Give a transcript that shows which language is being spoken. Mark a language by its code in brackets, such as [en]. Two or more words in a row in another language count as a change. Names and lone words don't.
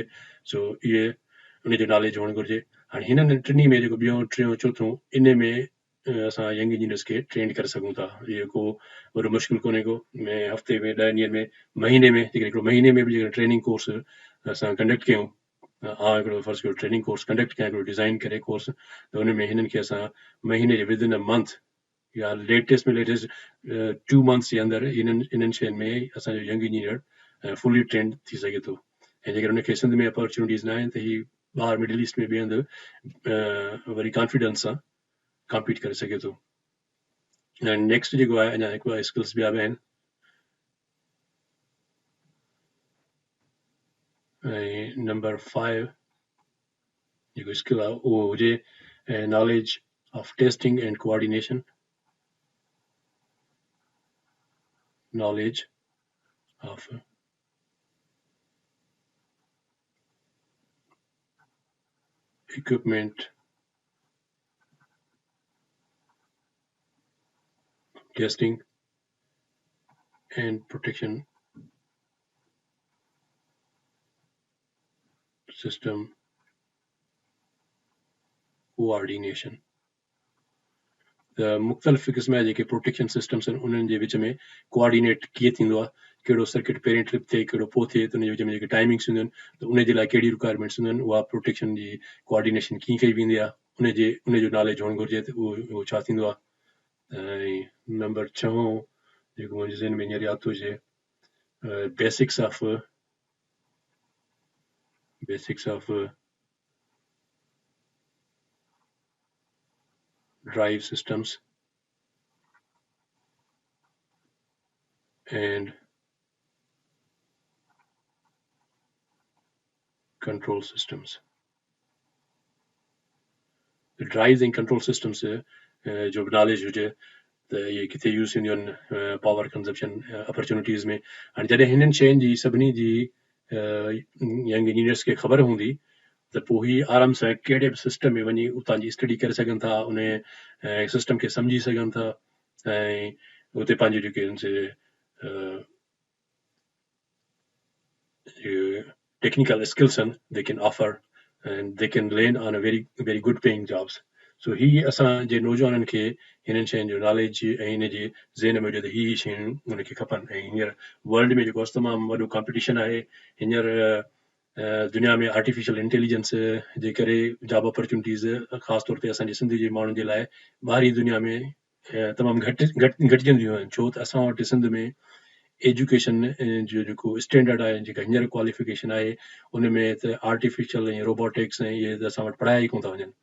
[sd] सो इहे उन जो नॉलेज हुअणु घुरिजे। हाणे हिननि टिनी में जेको ॿियों टियों चोथों इन में असां [en] young engineers [sd] खे ट्रेन करे सघूं था। इहो को वॾो मुश्किल कोन्हे को, में हफ़्ते में 10 ॾींहंनि में महीने में जेकॾहिं हिकिड़ो महीने में बि जेकॾहिं [en] training course [sd] असां कंडक्ट कयूं, हिकिड़ो फर्स्ट हिकिड़ो [en] training course conduct [sd] कयां, हिकिड़ो डिज़ाइन करे कोर्स, त उन में हिननि खे असां महीने जे [en] within a month [sd] या लेटेस्ट में लेटेस्ट 2 months जे अंदरि इन्हनि शयुनि में असांजो [en] young engineer fully trained [sd] थी सघे थो। ऐं जेकर उनखे सिंध में अपॉर्चुनिटीज़ न आहिनि त ही ॿाहिरि मिडल ईस्ट में ॿिए हंधि वरी कॉन्फिडेंस सां कॉम्पीट करे सघे थो। ऐं नेक्स्ट जेको आहे अञा हिकु ॿ स्किल्स ॿिया बि आहिनि, ऐं नंबर 5 जेको स्किल आहे उहो हुजे [en] knowledge of testing and coordination, knowledge of equipment testing and protection system coordination. [sd] त मुख़्तलिफ़ क़िस्म जा जेके [en] protection systems [sd] आहिनि उन्हनि जे विच में कोऑर्डिनेट कीअं थींदो आहे, कहिड़ो सर्किट पहिरीं ट्रिप थिए कहिड़ो पोइ थिए, त उन जे विच में जेके टाइमिंग्स हूंदियूं आहिनि त उन जे लाइ कहिड़ी रिक्वायरमेंट्स हूंदियूं आहिनि, उहा प्रोटेक्शन जी कोऑर्डिनेशन कीअं कई वेंदी आहे, उन जो नॉलेज हुअणु घुरिजे त उहो छा थींदो आहे। ऐं नंबर 6 जेको मुंहिंजे ज़हन में हींअर यादि थो अचे, [en] basics of drive systems and control systems. The drives and control systems [sd] जो नॉलेज हुजे त इहे किथे यूज़ थींदियूं आहिनि [en] power consumption opportunities [sd] में। हाणे जॾहिं हिननि शयुनि जी सभिनी जी [en] young engineers [sd] खे ख़बर हूंदी त पोइ ही आराम सां कहिड़े बि सिस्टम में वञी उतां जी स्टडी करे सघनि था, उन सिस्टम खे सम्झी सघनि था, ऐं उते पंहिंजूं जेके [en] technical skills and they can offer and they can land on a very very good paying jobs. [sd] So ही असांजे नौजवाननि खे हिननि शयुनि जो नॉलेज ऐं हिन जे ज़हन में हुजे त ही शयूं उनखे खपनि। ऐं हींअर वर्ल्ड में जेको तमामु वॾो कॉम्पिटिशन आहे, हींअर दुनिया में [en] artificial intelligence [sd] जे करे [en] job opportunities [sd] ख़ासि तौर ते असांजे सिंध जे माण्हुनि जे लाइ ॿाहिरी दुनिया में तमामु घटिजंदियूं आहिनि, छो त असां वटि सिंध में एजुकेशन जो जेको स्टैंडर्ड आहे, जेका हींअर क्वालिफिकेशन आहे, उन में त आर्टिफिशियल ऐं रोबोटिक्स ऐं इहे त असां वटि पढ़ाया ई कोन था वञनि।